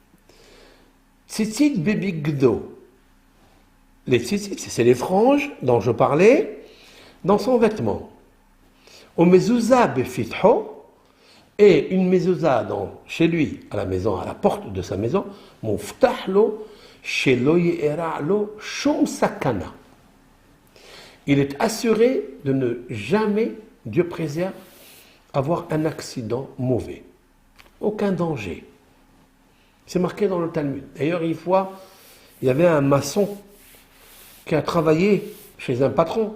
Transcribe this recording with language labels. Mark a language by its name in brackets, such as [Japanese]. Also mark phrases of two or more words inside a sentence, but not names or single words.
[Hebrew] ציצית בבגדו, [French] les tzitzit, c'est les franges dont je parlais, dans son vêtement. Au [Hebrew] מזוזה בפתחו, [French] et une mezouza chez lui, à la maison, à la porte de sa maison, [Hebrew] מובטח לו שלא יארע לו שום סכנה. [French] Il est assuré de ne jamais, Dieu préserve, avoir un accident mauvais. Aucun danger. C'est marqué dans le Talmud. D'ailleurs, une fois, il y avait un maçon qui a travaillé chez un patron.